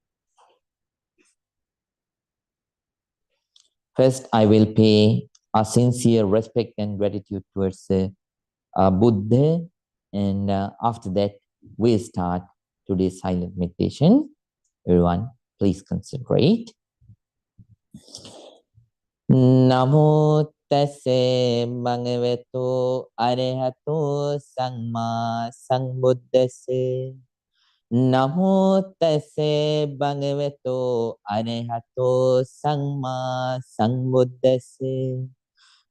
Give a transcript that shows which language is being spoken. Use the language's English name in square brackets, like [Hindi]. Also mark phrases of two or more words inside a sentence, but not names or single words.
[English] First, I will pay a sincere respect and gratitude towards Buddha, and after that, we'll start today's silent meditation. Everyone, please concentrate. [Pali] Namo tase bhagavato arahato samma sambuddhase. Namo tase bhagavato arahato samma sambuddhase.